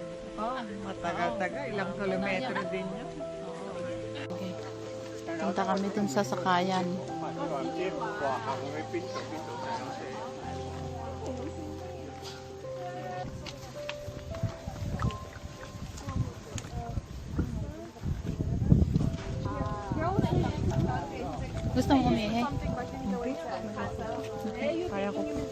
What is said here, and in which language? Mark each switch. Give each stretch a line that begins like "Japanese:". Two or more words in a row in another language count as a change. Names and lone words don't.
Filipino: Oh, matagal-tagal. Ilang kilometro din yun. Okay. Punta kami dun sa Sakayan.
Cantonese: 你話唔知話行去邊度邊度就有寫。
Filipino: Gusto mo umihi? Kaya ko.